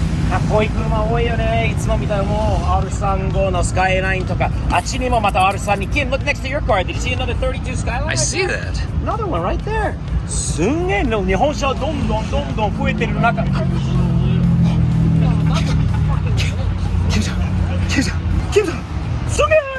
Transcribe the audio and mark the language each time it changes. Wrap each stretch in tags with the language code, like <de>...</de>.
<ja>かっこいい車多いよね。いつも見たらもう R35 のスカイラインとか、あっちにもまた R32。</ja> <en>Kim, look next to your car. Did you see another 32 Skyline? I see that. Another one right there.</en> <ja>すんげえの日本車どんどん増えてる中。キムさん、すげえ。</ja>